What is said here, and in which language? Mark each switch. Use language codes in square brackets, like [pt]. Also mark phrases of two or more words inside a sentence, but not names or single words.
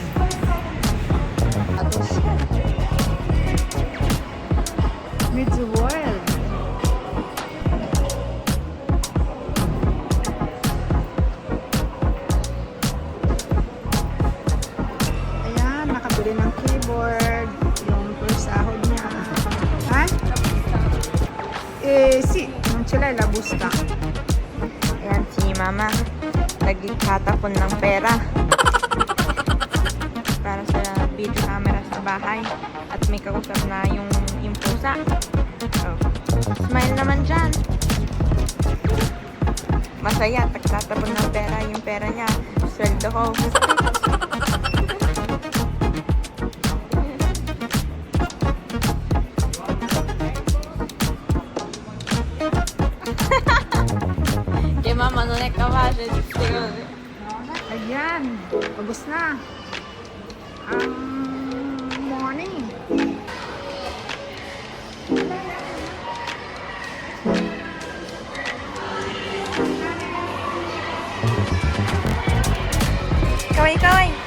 [tl] Medyo wild. Ayan, nakabili ng keyboard. Yung first sahod niya. [it] Ha? Si, non ce l'hai la busta? [tl] Ayan, si Mama nagkatapon ng pera para sa [en] video camera [tl] sa bahay at may kausap na yung pusa. Oh. Smile naman dyan. Masaya, nagtatapon ng pera yung pera niya. Sweldo ko. Kay Mama, [it] non è capace di spiegare. [tl] Ayan, pagos na. Ang morning. Kaway-kaway.